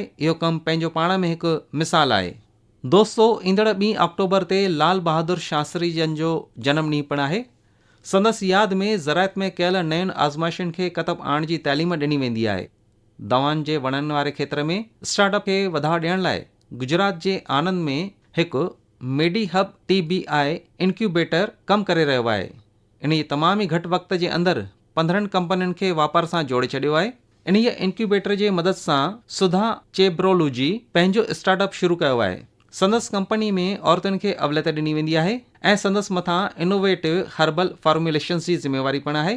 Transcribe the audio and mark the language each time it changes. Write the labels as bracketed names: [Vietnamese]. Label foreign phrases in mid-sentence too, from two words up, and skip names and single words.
[Sindhi] इहो कमु पंहिंजो पाण में हिकु मिसाल आहे। दोस्तो, ईंदड़ 2 अक्टूबर ते लाल बहादुर शास्त्री जन जो जनम ॾींहुं पिणु आहे। संदसि यादि में ज़रायत में कयल नयुनि आज़माइशुनि खे कतब आणण जी तइलीम ॾिनी वेंदी आहे। दवाउनि जे वणनि वारे खेत्र में स्टार्टअप खे वधाउ ॾियण लाइ गुजरात जे आनंद में हिकु मेडी हब TBI इनक्यूबेटर कमु करे रहियो आहे। इन तमामु ई घटि वक़्त जे अंदरि 15 कंपनियुनि खे वापार सां जोड़े छॾियो आहे। इन इनक्यूबेटर जे मदद सां सुधा चेब्रोलू जी पंहिंजो स्टार्टअप शुरू कयो आहे। संदसि कंपनी में औरतुनि खे अवलियत ॾिनी वेंदी आहे ऐं संदसि मथां [English] innovative herbal formulations [Sindhi] जी ज़िम्मेवारी पिणु आहे।